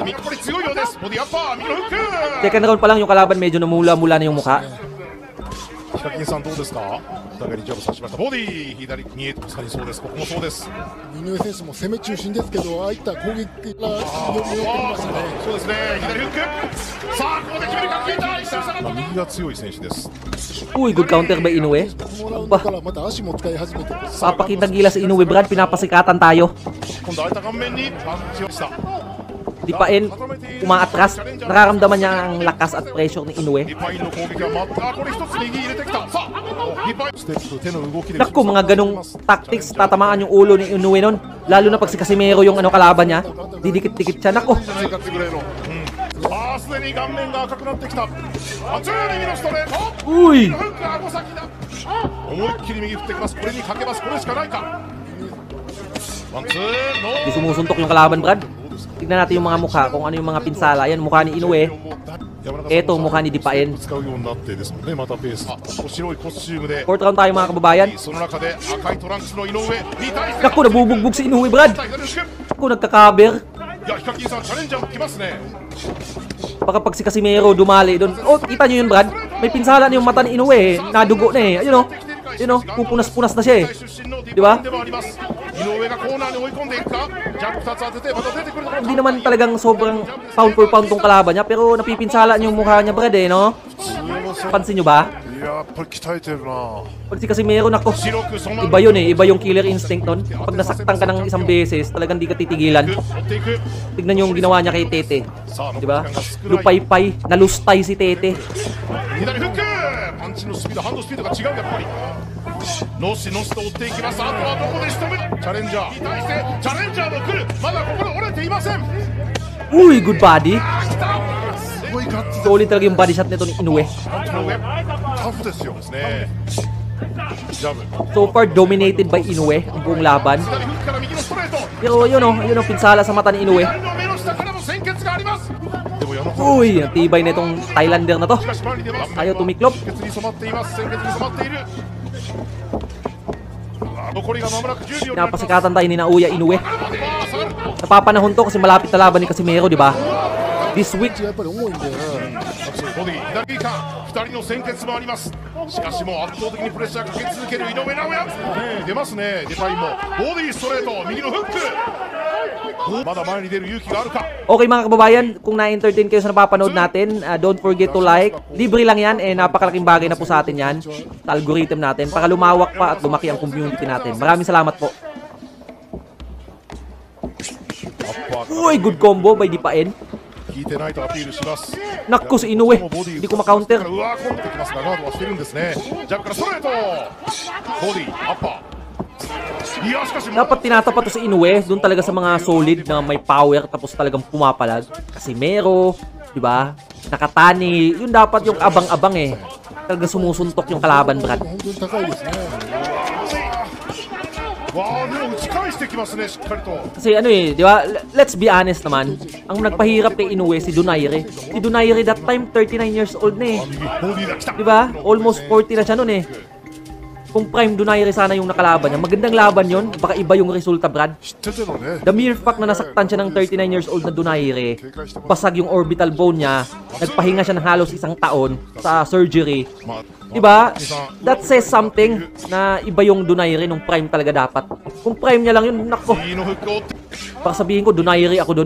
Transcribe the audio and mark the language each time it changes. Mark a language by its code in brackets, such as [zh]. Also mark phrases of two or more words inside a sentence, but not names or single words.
[en] Second round [tl] pa lang yung kalaban medyo namula-mula na yung mukha. [ja] ヒカキンさんどうですか。お互いにジャブ刺しました。ボディ左にまさにそうです。ここもそうです。井上選手も攻め中心ですけど、ああいった攻撃が寄ってきましたね。そうですね。左フック。さあここで決めるか。右が強い選手です。 [en] Uy, good counter by Inoue. [ja] このラウンドからまた足も使い始めて、 [tl] Papakitang gila sa Inoue, Brad. Pinapasikatan tayo. [ja] 今度空いた顔面にパンチをした。 [tl] Dipain, umaatras. Nararamdaman niya ang lakas at pressure ni Inoue. [ja] ディパインの攻撃はまたこれ一つ右入れてきた。さあディパインステップ手の動きで [tl] Naku, mga ganong tactics, tatamaan yung ulo ni Inoue nun. Lalo na pag si Casimero yung kalaban niya. Didikit-dikit siya. Naku, [ja] 生活ぐらいの、さあすでに顔面が赤くなってきた。あちゅう右のストレート。 [tl] uy! [ja] フック顎先だ。思いっきり右振ってきます。これにかけます。これしかないか。ワンツーノ [tl] Di sumusuntok yung kalaban, Brad. Tignan natin yung mga mukha, kung ano yung mga pinsala. Yan, mukha ni Inoue. Eto, mukha ni Dipain. [ja] 使うようになってですもんね。またペース。白いコスチュームで。 [tl] Fourth round tayo, mga kababayan. [ja] その中で赤いトランクスの井上に対して。 [tl] Naku, nabubugbog si Inoue, Brad. [ja] 左フック。 [tl] Naku, nagkakaber. [ja] いやヒカキンさんチャレンジャーも来ますね。 [tl] Baka pag si Casimero dumali doon. Oh, kita nyo yun, Brad. May pinsala na yung mata ni Inoue eh. Nadugo na eh. Ayun o. Ayun o. Pupunas-punas na siya eh. di ba? [ja] 井上がコーナーに追い込んでいくか。ジャンプ2つ当ててまた出てくるところ。 [tl] Hindi naman talagang sobrang [en] pound for pound [tl] tong kalaban niya. Pero napipinsala niyo yung mukha niya, Brad eh, no? Pansin nyo ba? [ja] いややっぱり鍛えてるな。 [tl] Pag si Casimero, nako. Iba yun eh. Iba yung killer instinct nun. Pag nasaktan ka ng isang beses, talagang di ka titigilan. Tignan yung ginawa niya kay Tete. Di ba? Lupay-pay. Nalustay si Tete. [ja] 左フック。パンチのスピード、ハンドスピードが違うやっぱり。のしのしと追っていきます。あとはどこで仕留める。チャレンジャーに対してチャレンジャーも来る。まだここで折れていません。 [en] Uy, good body. [ja] すごいガッツ。 [tl] Solid talaga yung [en] body shot [tl] nito ni Inoue. [ja] タフですよね。ジャブ。 [en] So far, dominated by [tl] Inoue ang buong laban. [ja] 左フックから右のストレート。 [tl] Pero yun o, pinsala sa mata ni Inoue. [ja] 左の目の下からも鮮血があります。でも矢野さん。 [tl] Uy, ang tibay na itong Thailander na to. [ja] しかし前に出ます。 [tl] Ayaw tumiklop. [ja] 鮮血に染まっています。鮮血に染まっている。残りが間もなく10秒になります。 [tl] Napasikatan tayo ni Naoya Inoue. Napapanahon to kasi malapit na laban ni Casimero, di ba? [en] This week, [ja] やっぱり重いんで、ボディ左か2人の鮮血もあります。しかしもう圧倒的にプレッシャーかけ続ける井上尚弥。出ますね。デパインもボディストレート右のフック。まだ前に出る勇気があるか。 [tl] okay mga kababayan, kung na-entertain kayo sa napapanood natin, [en] don't forget to like. [tl] Libre lang yan, napakalaking bagay na po sa atin yan. Sa algorithm natin, para lumawak pa at lumaki ang community natin. Maraming salamat po. Uy, [en] good combo by Dipain. [ja] 聞いてないとアピールします。 [tl] Naku, si Inoue. Hindi ko ma-counter. [ja] うわー、込んできますがガードはしてるんですね。ジャブからストレート。ボディアッパー。いやしかし [tl] Dapat tinatapat to sa Inoue, doon talaga sa mga solid na may power tapos talagang pumapalag. Casimero, di ba? Nakatani, yun dapat yung abang-abang eh. Talagang sumusuntok yung kalaban, Brad. [ja] 本当に高いですね。わあでも打ち返してきますねしっかりと。 [tl] Kasi ano eh, di ba? [en] Let's be honest naman. [tl] Ang nagpahirap kay Inoue si Donaire. Si Donaire [en] that time [tl] 39 [en] years old [tl] na eh. ボディが来た。 Di ba? Almost 40 na siya noon eh. Kung prime Donaire sana yung nakalaban niya, magandang laban yon. Baka iba yung resulta, Brad. [ja] 知っててもね。 [en] The mere fact [tl] na nasaktan siya ng 39 [en] years old [tl] na Donaire, basag yung [en] orbital bone [tl] niya, nagpahinga siya ng halos isang taon sa surgery. Diba? [en] That says something [tl] na iba yung Donaire nung prime talaga dapat. Kung prime niya lang yun, nako. [ja] 右のフックを追って。 [tl] Baka sabihin ko, Donaire ako dun.